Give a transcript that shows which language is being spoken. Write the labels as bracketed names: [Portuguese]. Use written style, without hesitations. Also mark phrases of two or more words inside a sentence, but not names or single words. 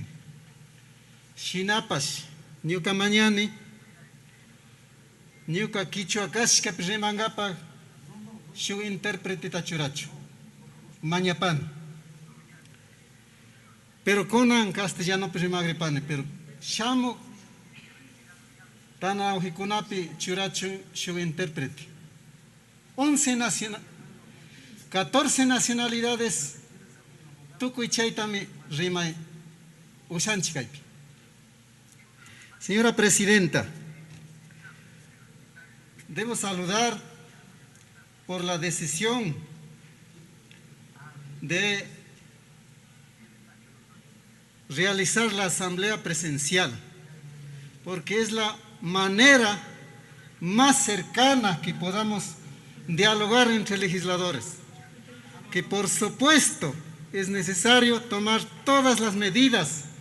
[Quechua] Shinapash ñuka mañani ñuka Quichua kashkapi rimangapak shuk intérpreteta churachu mañapani, pero kunan castellanopi rimagripani, pero shamu tana awjikunapi churachu shuk intérprete. 14 nacionalidades tukuy chaytami rimay ushanchik kaypi. [Spanish] Señora presidenta, debo saludar por la decisión de realizar la asamblea presencial, porque es la manera más cercana que podamos dialogar entre legisladores, que por supuesto es necesario tomar todas las medidas